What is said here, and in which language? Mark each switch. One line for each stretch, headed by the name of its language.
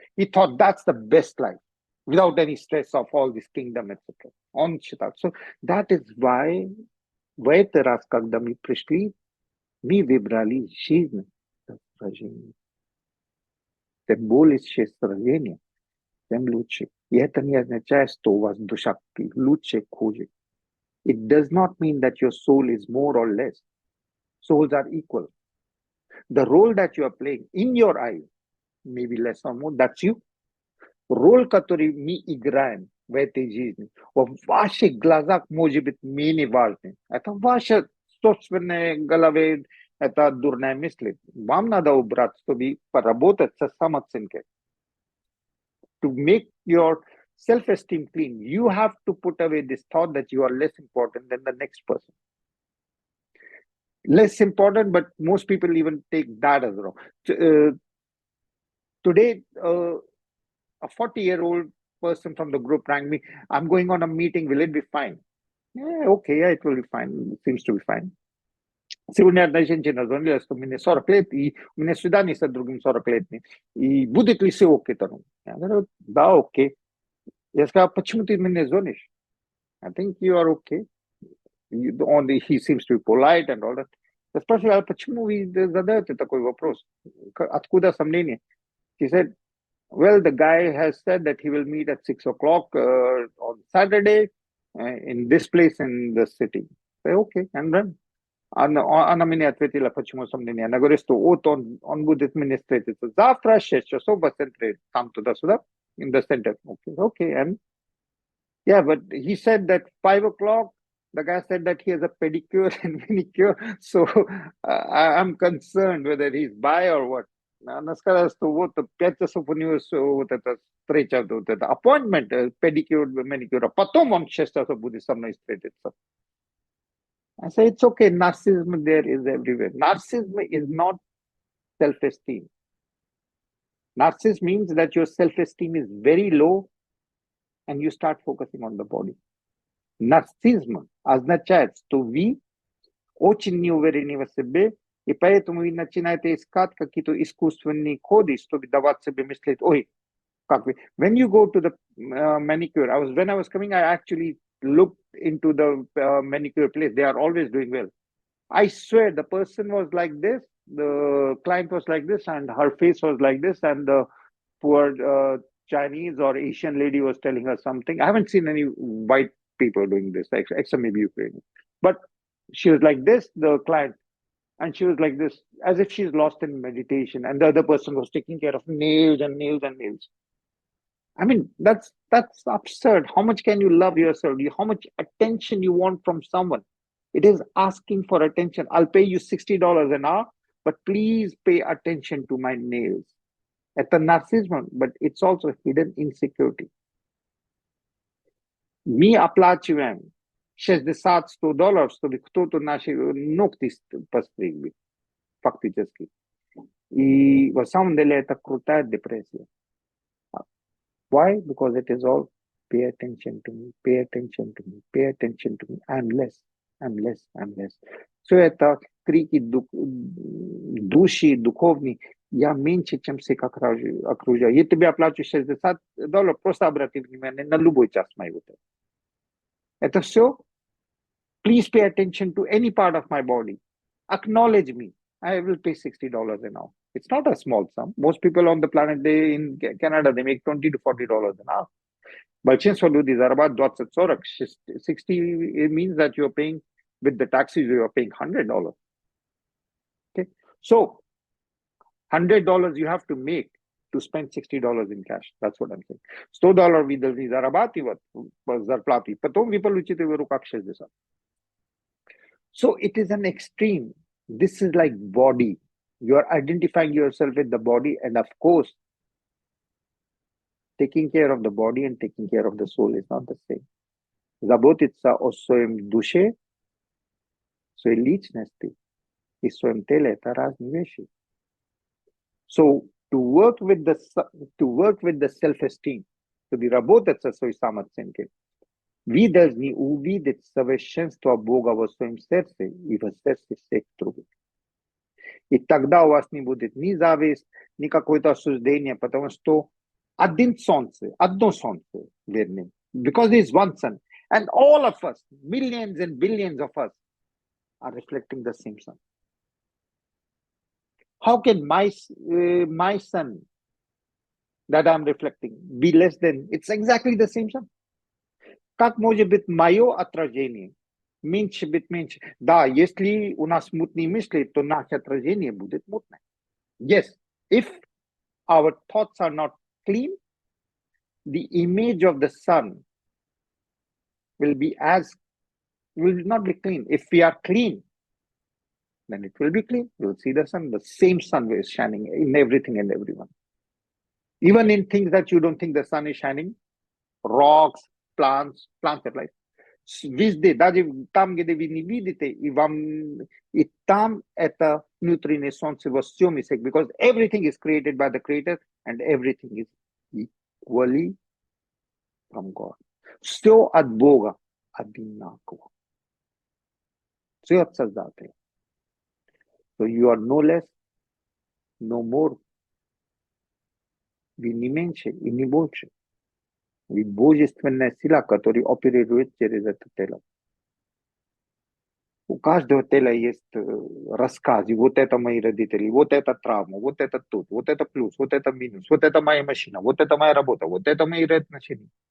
English: He thought that's the best life without any stress of all this kingdom, etc.
Russian: Он считал.
English: So that is why
Russian: в этот раз, когда мы пришли, мы выбрали жизнь сражения. Тем более сражения, тем лучше. И это не означает, что у вас душа лучше, хуже.
English: It does not mean that your soul is more or less. Souls are equal. The role that you are playing in your eyes, maybe less or more, that's you.
Russian: Роль, который мы играем в этой жизни, в ваших глазах может быть менее важным. Это ваша собственная голове, это дурная мысль. Вам надо убрать, чтобы поработать со самооценкой.
English: To make your self-esteem clean, you have to put away this thought that you are less important than the next person. Less important, but most people even take that as wrong. Today, a 40-year-old person from the group rang me, I'm going on a meeting, will it be fine? Yeah, okay, yeah, it will be fine. It seems to be fine.
Russian: Сегодня одна женщина звонила, что мне 40 лет, и у меня свидание с другим 40-летним. И будет ли все окей? Я говорю, да, окей. Я сказал, почему ты мне звонишь?
English: I think you are okay. He seems to be polite and all that.
Russian: Я спрашиваю, а почему вы задаете такой вопрос? Откуда сомнение?
English: He said, well, the guy has said that he will meet at 6 o'clock on Saturday in this place in the city. I say, okay, and then.
Russian: Она мне ответила, почему сомнение. Она говорит, что вот он будет мне встретиться завтра, 6 часов в центре, там туда-сюда,
English: in the center. Okay, and yeah, but he said that 5 o'clock, the guy said that he has a pedicure and manicure, so I'm concerned whether he's bi or what.
Russian: Она сказала, что вот 5 часов у него вот эта встреча, вот это appointment, pedicure, manicure, а потом он 6 часов будет со мной встретиться.
English: I say, it's okay, narcissism there is everywhere. Narcissism is not self-esteem. Narcissism means that your self-esteem is very low and you start focusing on the body.
Russian: Нарциссизм означает, что вы очень не уверены в себе, и поэтому вы начинаете искать какие-то искусственные коды, чтобы давать себе мыслить, ой, как вы.
English: When you go to the manicure, when I was coming, I actually looked into the manicure place. They are always doing well. I swear the person was like this, the client was like this, and her face was like this, and the poor Chinese or Asian lady was telling her something. I haven't seen any white people doing this, except maybe Ukrainian. But she was like this, the client, and she was like this, as if she's lost in meditation, and the other person was taking care of nails and nails and nails. I mean, that's absurd. How much can you love yourself? How much attention you want from someone? It is asking for attention. I'll pay you $60 an hour, but please pay attention to my nails. It's a narcissism, but it's also hidden insecurity.
Russian: Мы оплачиваем $60-100, чтобы кто-то наши ногти постриг, фактически. И в самом деле это крутая депрессия.
English: Why? Because it is all pay attention to me, pay attention to me, pay attention to me. I'm less, I'm less, I'm less.
Russian: Все это крики души, духовные. Я меньше, чем всех окружаю. Я тебе оплачу $60, просто обрати внимание на любой час моего тела. Это все.
English: Please pay attention to any part of my body. Acknowledge me. I will pay $60 an hour. It's not a small sum. Most people on the planet, in Canada, they make $20 to $40 an hour.
Russian: Большинство людей зарабатывают 20-40.
English: 60, it means that you're paying, with the taxes, you're paying $100. Okay. So, $100 you have to make to spend $60 in cash. That's what I'm saying.
Russian: $100 вы должны зарабатывать зарплаты, потом вы получите в руках 60.
English: So, it is an extreme. This is like body. You are identifying yourself with the body, and of course, taking care of the body and taking care of the soul is not the same.
Russian: Заботиться о своем душе, своей личности и своем теле — это разные вещи.
English: So, to work with the self-esteem,
Russian: чтобы работать со своей самооценкой, вы должны увидеть совершенство Бога во своем сердце и в сердце всех других. И тогда у вас не будет ни зависть, ни какое-то осуждение, потому что одно солнце, вернее.
English: Because there is one sun. And all of us, millions and billions of us, are reflecting the same sun. How can my sun that I'm reflecting be less than, it's exactly the same sun.
Russian: Как может быть мое отражение меньше быть меньше? Да, если у нас мутные мысли, то наше отражение будет мутное.
English: Yes, if our thoughts are not clean, the image of the sun will not be clean. If we are clean, then it will be clean. You will see the sun, the same sun is shining in everything and everyone. Even in things that you don't think the sun is shining, rocks, plants are life.
Russian: Везде, даже там, где вы не видите, и там это внутреннее солнце во всем есть,
English: because everything is created by the Creator and everything is equally from God.
Russian: Все от Бога одинаково. Все от Создателя.
English: So you are no less, no more.
Russian: Вы не меньше и не больше. Вы божественная сила, которая оперирует через это тело. У каждого тела есть рассказы. Вот это мои родители, вот это травма, вот это тут, вот это плюс, вот это минус, вот это моя машина, вот это моя работа, вот это мои отношения.